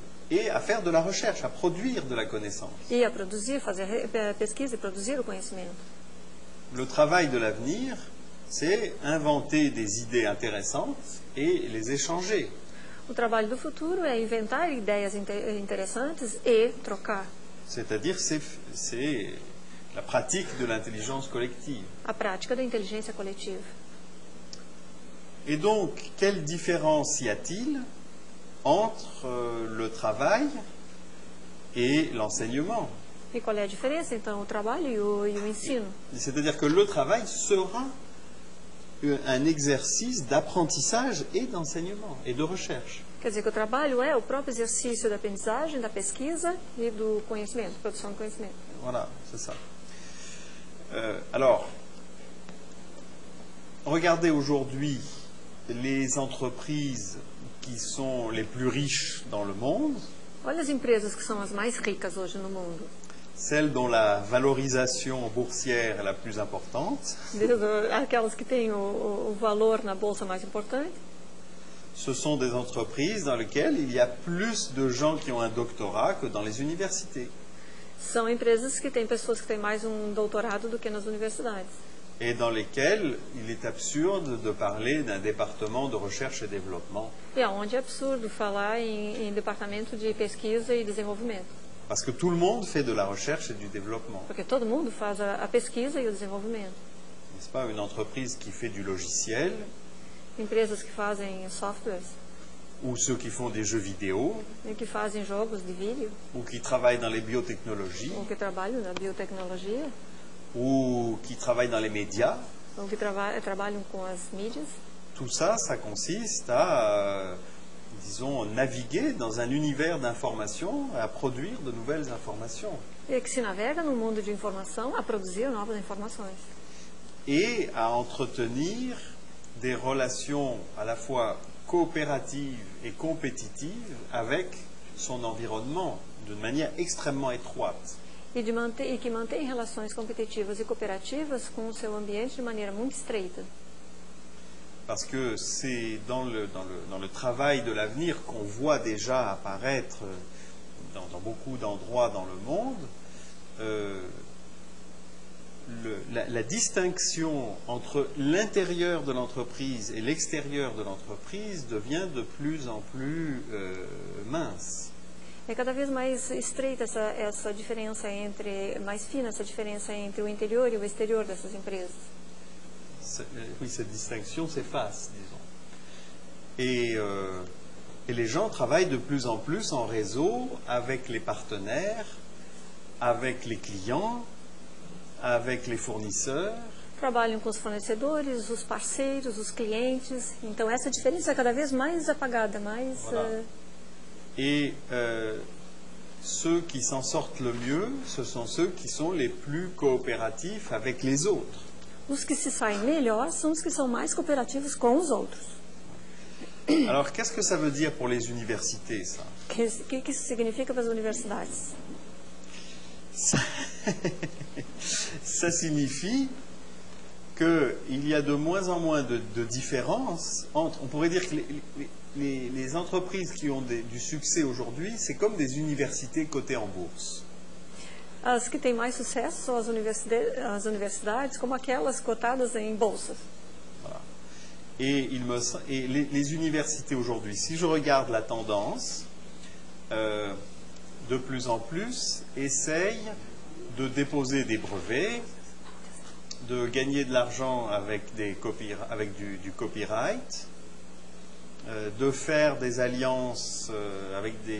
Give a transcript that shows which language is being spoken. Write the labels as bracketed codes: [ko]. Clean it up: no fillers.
[fr] et à faire de la recherche, à produire de la connaissance. [pt] e a produzir, fazer a pesquisa e produzir o conhecimento. [fr] Le travail de l'avenir, c'est inventer des idées intéressantes et les échanger. [pt] O trabalho do futuro é inventar ideias interessantes e trocar. [fr] C'est-à-dire, c'est la pratique de l'intelligence collective. [pt] A prática da inteligência coletiva. [fr] Et donc, quelle différence y a-t-il entre le travail et l'enseignement? [pt] E qual é a diferença, então, o trabalho e o ensino? [fr] C'est-à-dire que le travail sera un exercice d'apprentissage et d'enseignement et de recherche. [pt] Quer dizer que o trabalho é o próprio exercício da aprendizagem, da pesquisa e do conhecimento, produção de conhecimento. [fr] Voilà, c'est ça. Alors, regardez aujourd'hui les entreprises qui sont les plus riches dans le monde, [pt] Olha as empresas que são as mais ricas hoje no mundo. [fr] celles dont la valorisation boursière est la plus importante. [pt] Aquelas que têm o valor na bolsa mais importante. [fr] Ce sont des entreprises dans lesquelles il y a plus de gens qui ont un doctorat que dans les universités. [pt] São empresas que têm pessoas que têm mais um doutorado do que nas universidades. [fr] Et dans lesquelles il est absurde de parler d'un département de recherche et développement. [pt] E aonde é absurdo falar em departamento de pesquisa e desenvolvimento. [fr] Parce que tout le monde fait de la recherche et du développement. [pt] Porque todo mundo faz a pesquisa e o desenvolvimento. [fr] N'est-ce pas, une entreprise qui fait du logiciel, [pt] Empresas que fazem softwares, [fr] ou ceux qui font des jeux vidéo, [pt] e que fazem jogos de vídeo, [fr] ou qui travaillent dans les biotechnologies, [pt] ou que trabalham na biotecnologia, [fr] ou qui travaillent dans les médias, [pt] ou que trabalham com as mídias. [fr] tout ça, ça consiste à, disons, naviguer dans un univers d'informations, à produire de nouvelles informations, [pt] E que se navega no mundo de informação a produzir novas informações. [fr] et à entretenir des relations à la fois coopératives et compétitives avec son environnement, d'une manière extrêmement étroite. [pt] E que mantém relações competitivas e cooperativas com o seu ambiente de maneira muito estreita. [fr] Parce que c'est dans le travail de l'avenir qu'on voit déjà apparaître dans beaucoup d'endroits dans le monde la distinction entre l'intérieur de l'entreprise et l'extérieur de l'entreprise devient de plus en plus mince. [pt] É cada vez mais estreita essa diferença mais fina essa diferença entre o interior e o exterior dessas empresas. [fr] Oui, cette distinction s'efface, disons. Et les gens travaillent de plus en plus en réseau avec les partenaires, avec les clients, avec les fournisseurs. [pt] Trabalham com os fornecedores, os parceiros, os clientes. Então essa diferença é cada vez mais apagada, mais... [fr] Voilà. Et ceux qui s'en sortent le mieux, ce sont ceux qui sont les plus coopératifs avec les autres. [pt] Os que se saem melhor são os que são mais cooperativos com os outros. [fr] Alors, qu'est-ce que ça veut dire pour les universités, ça? [pt] O que isso significa para as universidades? [fr] Ça signifie qu'il y a de moins en moins de différences entre... On pourrait dire que les entreprises qui ont du succès aujourd'hui, c'est comme des universités cotées en bourse. [pt] As que têm mais sucesso são as universidades como aquelas cotadas em bolsas. [fr] Voilà. Et les universités aujourd'hui, si je regarde la tendance, de plus en plus essayent de déposer des brevets, de gagner de l'argent avec du copyright, de faire des alliances avec